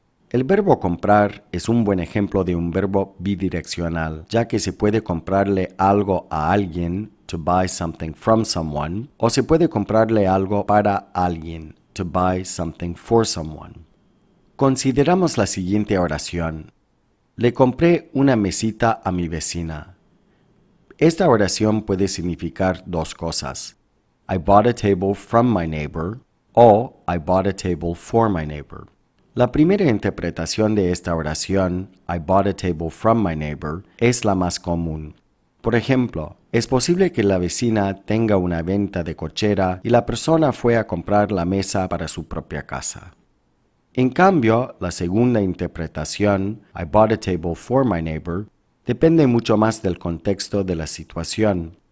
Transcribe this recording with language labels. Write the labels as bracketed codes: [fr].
[es] El verbo comprar es un buen ejemplo de un verbo bidireccional, ya que se puede comprarle algo a alguien, [en] to buy something from someone, [es] o se puede comprarle algo para alguien, [en] to buy something for someone. [es] Consideramos la siguiente oración. Le compré una mesita a mi vecina. Esta oración puede significar dos cosas. [en] I bought a table from my neighbor o I bought a table for my neighbor. [es] La primera interpretación de esta oración, [en] I bought a table from my neighbor, [es] es la más común. Por ejemplo, es posible que la vecina tenga una venta de cochera y la persona fue a comprar la mesa para su propia casa. En cambio, la segunda interpretación, [en] I bought a table for my neighbor, [es] depende mucho más del contexto de la situación.